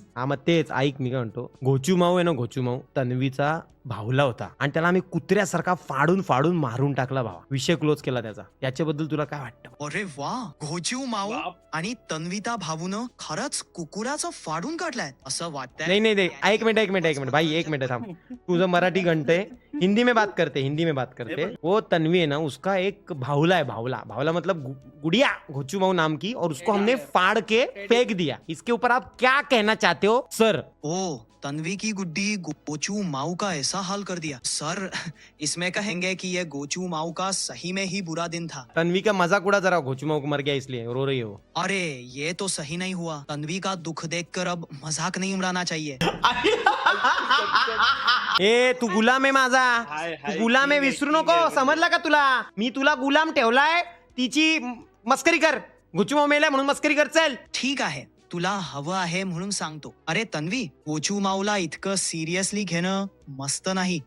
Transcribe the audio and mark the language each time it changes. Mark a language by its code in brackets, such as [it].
[mr] हा मग तेच ऐक मी काय म्हणतो, घोचू माऊ आहे ना, घोचू माऊ तन्वीचा भावला होता आणि त्याला आम्ही कुत्र्यासारखा फाडून मारून टाकला भावा. विषय क्लोज केला त्याचा. याच्याबद्दल तुला काय वाटतं? अरे वा, घोचीव माऊ बाप. आणि तन्विता भाऊनं खरंच कुकुराचं फाडून काढलाय असं वाटतंय. [hi] नहीं एक मिनट भाई, एक मिनट [mr] थांब. तुझं मराठी [hi] घंटे हिंदी में बात करते. वो तन्वी है ना, उसका एक भावला है, भावला मतलब गुड़िया, घोचू माऊ नाम की, और उसको हमने फाड़ के फेंक दिया. इसके ऊपर आप क्या कहना चाहते हो सर? ओ, तन्वी की गुड्डी गोचू माऊ का ऐसा हाल कर दिया सर. इसमें कहेंगे कि ये गोचू माऊ का सही में ही बुरा दिन था. तन्वी का मजाक उड़ा जरा, घोचू माऊ को मर गया इसलिए रो रही है वो. अरे ये तो सही नहीं हुआ. तन्वी का दुख देखकर अब मजाक नहीं उड़ाना चाहिए. [mr] ए तू गुलाम आहे माझा, तू गुलाम आहे, विसरू नको, समजला का तुला? मी तुला गुलाम ठेवलाय, तिची मस्करी कर. घोचू माऊ मेला म्हणून मस्करी कर. चल ठीक आहे, तुला हवं आहे म्हणून सांगतो. अरे तन्वी, गोचू माऊला इतकं सिरियसली घेणं मस्त नाही.